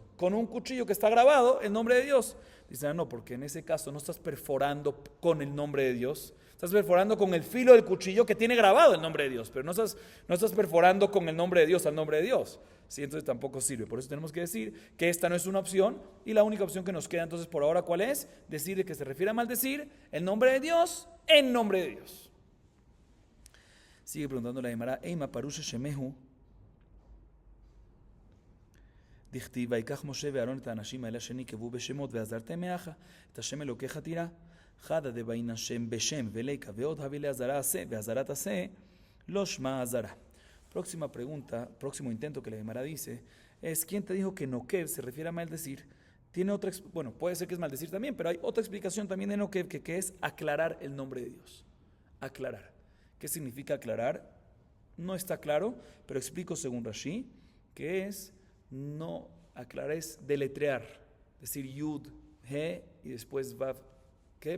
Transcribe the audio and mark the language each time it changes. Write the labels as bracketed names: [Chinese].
[Spanish] con un cuchillo que está grabado el nombre de Dios. Dice, no, porque en ese caso no estás perforando con el nombre de Dios, estás perforando con el filo del cuchillo que tiene grabado el nombre de Dios, pero no estás perforando con el nombre de Dios al nombre de Dios. Sí, entonces tampoco sirve. Por eso tenemos que decir que esta no es una opción y la única opción que nos queda entonces por ahora, ¿cuál es? Decir de que se refiere a maldecir el nombre de Dios en nombre de Dios. [Hebrew] Sigue preguntando la Gemara, Eima parusha shemehu דכתיב ויקח משה ואהרון את האנשים האלה שנקבו בשמות ועזרתם מאחה את השם אלוקיך תירא חדא דבעינן שם בשם וליקה ועוד הביא לעזרה עשה ועזרת עשה לא שמע עזרה. [Spanish] Próxima pregunta, próximo intento que la Gemara dice es ¿quién te dijo que Nokev se refiere a maldecir? Tiene otra, bueno, puede ser que es maldecir también, pero hay otra explicación también de Nokev que es aclarar el nombre de Dios. Aclarar. ¿Qué significa aclarar? No está claro, pero explico según Rashi que es no aclarar, es deletrear, decir Yud, He y después Vav, ¿qué?